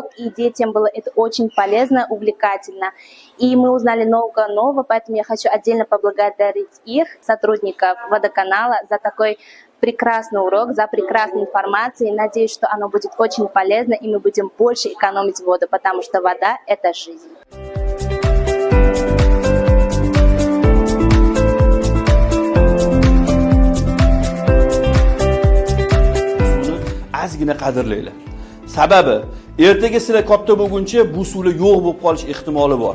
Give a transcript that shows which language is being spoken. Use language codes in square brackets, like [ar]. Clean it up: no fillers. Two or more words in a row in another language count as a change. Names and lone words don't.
[ru] И детям было это очень полезно, увлекательно. И мы узнали много нового, поэтому я хочу отдельно поблагодарить их, сотрудников водоканала, за такой прекрасный урок, за прекрасную информацию. Надеюсь, что оно будет очень полезно, и мы будем больше экономить воду, потому что вода – это жизнь. [uz] Ozgina qadrlaylar. Sababi, ertaga sizlar katta bo'lguncha bu suvlar yo'q bo'lib qolish ehtimoli bor.